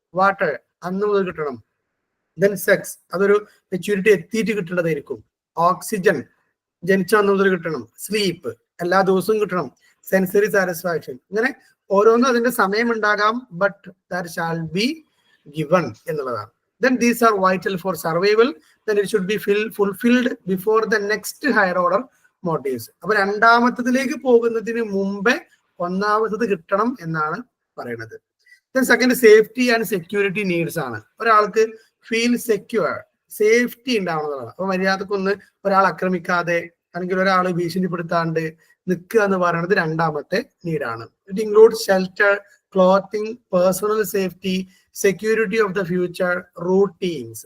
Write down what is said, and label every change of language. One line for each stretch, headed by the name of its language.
Malayalam: Water അന്ന് മുതൽ കിട്ടണം. ദെൻ സെക്സ് അതൊരു മെച്യൂരിറ്റി എത്തിയിട്ട് കിട്ടേണ്ടതായിരിക്കും. ഓക്സിജൻ ജനിച്ച അന്ന് മുതൽ കിട്ടണം. സ്ലീപ്പ് എല്ലാ ദിവസവും കിട്ടണം. സെൻസറി സാറ്റിസ്ഫാക്ഷൻ, ഇങ്ങനെ ഓരോന്നും അതിന്റെ സമയം ഉണ്ടാകാം,
English: but that shall be given
Malayalam: എന്നുള്ളതാണ്.
English: Then these are vital for survival. Then it should be fulfilled before the next higher order motives.
Malayalam: അപ്പൊ രണ്ടാമത്തതിലേക്ക് പോകുന്നതിന് മുമ്പേ ഒന്നാമത്തത് കിട്ടണം എന്നാണ് പറയുന്നത്.
English: Then second, safety and security needs ആണ്.
Malayalam: ഒരാൾക്ക് ഫീൽ സെക്യൂർ, സേഫ്റ്റി ഉണ്ടാവുന്നതാണ്. അപ്പൊ മര്യാദക്കൊന്ന് ഒരാൾ ആക്രമിക്കാതെ അല്ലെങ്കിൽ ഒരാൾ ഭീഷണിപ്പെടുത്താണ്ട് നിൽക്കുക എന്ന് പറയുന്നത് രണ്ടാമത്തെ നീഡാണ്.
English: It includes shelter, clothing, personal safety, security of the future, routines.